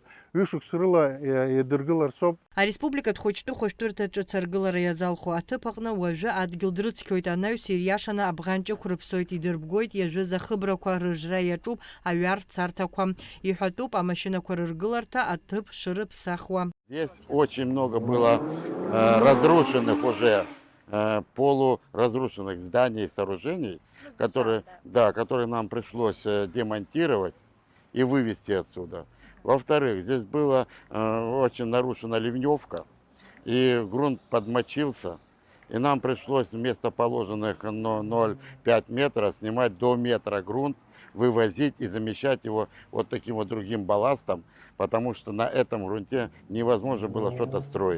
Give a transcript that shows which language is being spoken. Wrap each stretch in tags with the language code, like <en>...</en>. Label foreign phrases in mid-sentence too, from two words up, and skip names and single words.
<ab>Ҩышықәс рыла идыргыларцоуп. Ареспубликатә хәыҷтәы-хәышәтәырҭа ҿыц аргылара иазалхо аҭыԥ аҟны уажәы адгьыл дрыцқьоит. Анаҩс ириашаны абӷанҷықә рыԥсоит, идырбгоит иажәыз ахыбрақәа рыжра иаҿуп аҩар царҭақәа. Иҳәатәуп амашьынақәа рыргыларҭа аҭыԥ шырыԥсахуа.</ab> <ru>Здесь очень много было разрушенных уже, полуразрушенных зданий и сооружений, которые нам пришлось демонтировать и вывести отсюда. Во-вторых, здесь была очень нарушена ливневка, и грунт подмочился, и нам пришлось вместо положенных 0,5 метра снимать до метра грунт, вывозить и замещать его вот таким вот другим балластом, потому что на этом грунте невозможно было что-то строить.</ru>